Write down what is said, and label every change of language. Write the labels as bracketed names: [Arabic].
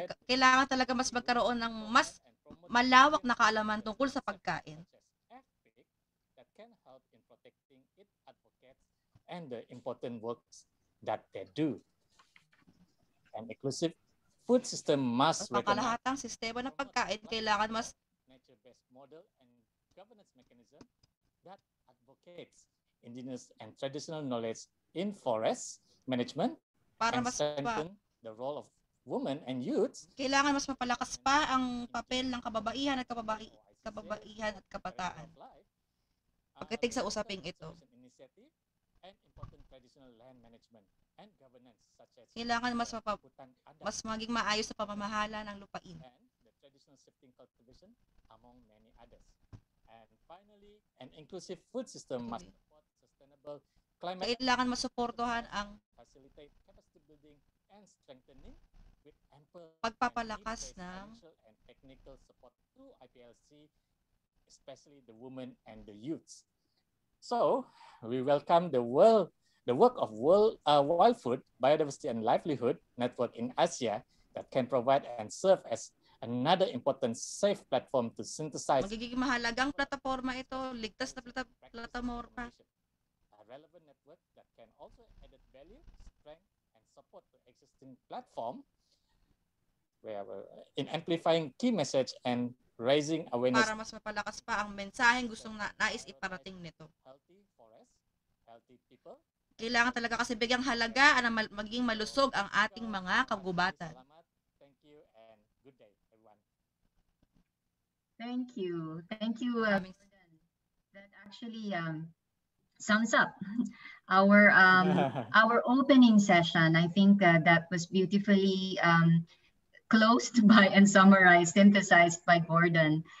[Filipino] Kailangan talaga mas magkaroon ng mas malawak na kaalaman tungkol sa pagkain. [English] That can help in protecting its advocates and the important works that they do. An inclusive food system must recognize [Filipino] pangkalahatang sistema ng pagkain kailangan mas [English] nature-based model and governance mechanism that advocates indigenous and traditional knowledge in forest management [Filipino] para mas [English] strengthen the role of women and youths. [Filipino] Kailangan mas mapalakas pa ang papel ng kababaihan at kabataan. Pagdating sa usaping ito, kailangan mas maging maayos sa pamamahala ng lupain. [English] The traditional shifting cultivation among many others. And finally, an inclusive food system must support sustainable climate. [Filipino] Kailangan masuportuhan ang [English] facilitate capacity building and strengthening with ample [Filipino] pagpapalakas ng [English] financial and technical support to IPLC, especially the women and the youths. So we welcome the work of Wild Food, Biodiversity and Livelihood Network in Asia that can provide and serve as another important safe platform to synthesize. [Filipino] Magiging mahalagang plataforma ito, ligtas na plataforma. [English] A relevant network that can also add value, strength, and support to existing platform where in amplifying key message and raising awareness. [Filipino] Para mas mapalakas pa ang mensaheng gustong nais iparating nito. [English] Healthy forest, healthy people. [Filipino] Kailangan talaga kasi bigyang halaga na maging malusog ang ating mga kagubatan. [English] Thank you and good day, everyone. Thank you. Thank you. That actually sums up our opening session. I think that was beautifully closed by and summarized, synthesized by Gordon.